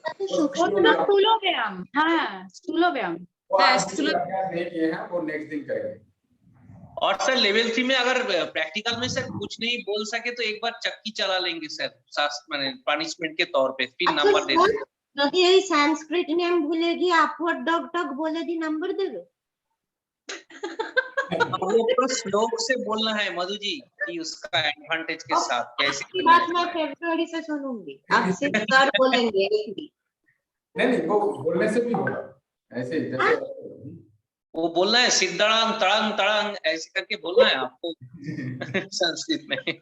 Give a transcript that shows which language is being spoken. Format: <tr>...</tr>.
<bn>স্থূল ব্যায়াম, স্থূল ব্যায়াম। হ্যাঁ স্থূল ব্যায়াम।</bn> <hi>नहीं किए हैं, वो नेक्स्ट दिन करेंगे। और सर लेवल 3 में अगर प्रैक्टिकल में सर कुछ नहीं बोल सके तो एक बार चक्की चला लेंगे सर, माने पनिशमेंट के तौर पे, फिर नंबर दे देंगे।</hi> <bn>যদি এই সংস্কৃত নেম ভুলে গিয়ে আপওয়ার্ড ডগ টগ বলে দি নাম্বার দেবে?</bn> <hi>आपको श्लोक से बोलना है मधु जी कि उसका एडवांटेज के साथ कैसे की बात मैं फरवरी से सुनूंगी, आपसे सर बोलेंगे एक भी। नहीं वो बोलने से भी होगा, ऐसे जैसे वो बोलना है सिद्धांग तड़ंग तड़ंग ऐसे करके बोलना है आपको संस्कृत में।</hi>